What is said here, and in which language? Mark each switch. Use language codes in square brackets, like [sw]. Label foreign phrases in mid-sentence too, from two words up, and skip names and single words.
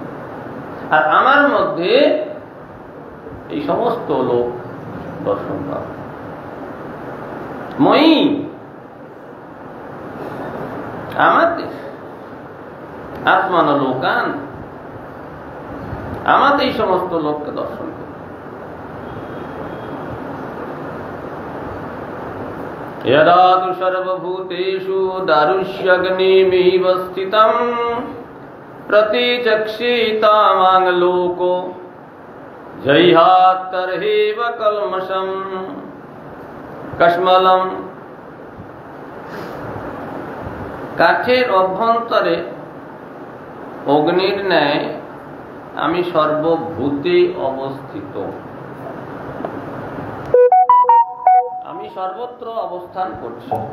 [bn] আর আমার মধ্যে এই সমস্ত লোক দর্শন পাবে। মই, আমাতে, [sa] আত্মান লোকান, [bn] আমাতে এই সমস্ত লোককে দর্শন করবে। [sa] यदा तु सर्वभूतेषु दारुष्यग्निमिव स्थितं प्रतिचक्षितामां लोको जह्यात् तर्हिव कल्मषं कश्मलं। [bn] কাঠের অভ্যন্তরে অগ্নির ন্যায় আমি সর্বভূতে অবস্থিত, আমি সর্বত্র অবস্থান করছি।